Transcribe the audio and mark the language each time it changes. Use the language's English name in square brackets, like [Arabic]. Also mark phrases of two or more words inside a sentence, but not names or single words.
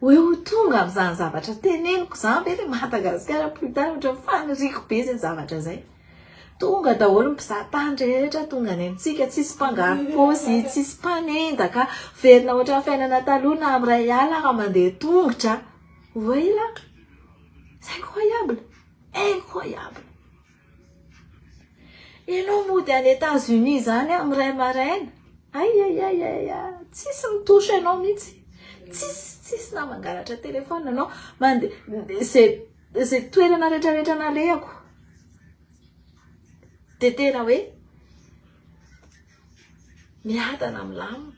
[Malagasy] hoe ho tonga amin'izany zavatra teneniko zany be le Madagasikara plutard ohatra faniriko be zay zavatra zay. Tonga daholo ny mpizahatany rehetra tonga any amintsika, tsisy mpangary paosy, tsisy mpanendaka, verina ohatra ny fiainana taloha na amin'ny ray alina ka mandeha tongotra. [French] Voyez là, c'est incroyable, incroyable. [Malagasy] Ianao mody any États-Unis zany amin'ny ray maraina, tsisy mitosy ianao mihitsy, tsisy na mangalatra telefona anao mandeha zay toerana rehetrarehetra nalehako. De tena hoe miadana milamina.